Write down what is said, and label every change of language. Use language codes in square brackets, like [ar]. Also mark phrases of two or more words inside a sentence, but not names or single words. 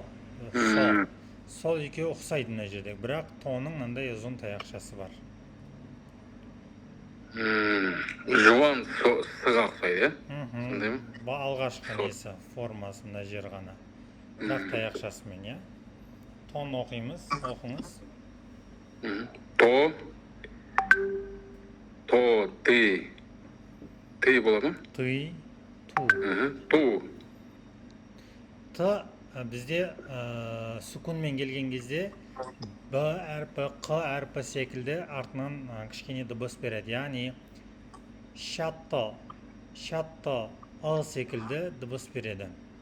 [kk] Сол екеуі ұқсайды мына жердегі. Бірақ тоның мынандай ұзын таяқшасы бар. Жуан сыға ұқсайды, е? Сондай ма? Алғашқы несі, формасы мына жер ғана. Бірақ таяқшасымен, е? Тон оқимыз, оқыңыз. То. То, ты. Ты болады ма? Ты, ту. Ту. Т бізде сүкунмен келген кезде Б әрпі, Қ әрпі секілді артынан кішкене дыбыс береді. Яғни шатты, Ы секілді дыбыс береді.